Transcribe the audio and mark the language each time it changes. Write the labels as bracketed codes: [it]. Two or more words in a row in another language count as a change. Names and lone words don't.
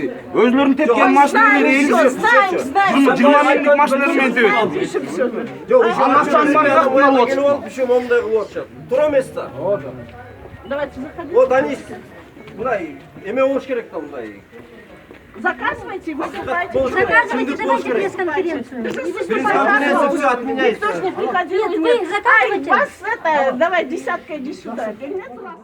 [ky] Өзлөрүн тепкен машиналарды [ru] Знаем, знаем. [ky] 20 миңдик машиналар менен тебет. Анын акчанын баары жактан алып атышты. Еще момундай кылып атышат. Туура эмес да. [ru] Давайте, заходите. Вот они [ky] мындай эме болуш керек да мындай. [ru] Заказывайте, выступайте. Заказывайте, давайте пресс-конференцию. И Пресс-конференция выступайте. все отменяется. Никто ж не приходил. Нет, вы заказывайте. Ай, вас это, давай, десятка, иди сюда. Нет,